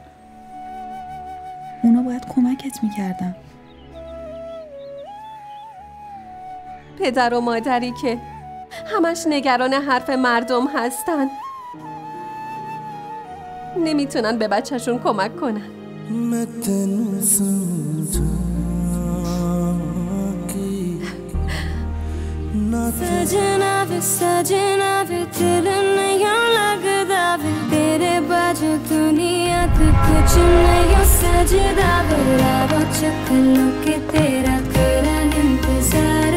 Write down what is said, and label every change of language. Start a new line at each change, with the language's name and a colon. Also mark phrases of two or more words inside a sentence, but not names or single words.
Persian: اونا باید کمکت میکردن. پدر و مادری که همش نگران حرف مردم هستن نمیتونن به بچهشون کمک کنن.
Punjabi: ਸਜਣਾ ਵੇ ਦਿਲ ਨਹੀਂ ਲਗਦਾ ਵੇ ਤੇਰੇ ਬਾਜੂ ਦੁਨੀਆ ਤੋ ਕੁਛ ਨਹੀਂ ਸਜਦਾ ਵੇ ਰਾਵਾ ਚਕਲੋ ਕੇ ਤੇਰਾ ਕਰਾ ਇੰਤਜ਼ਾਰ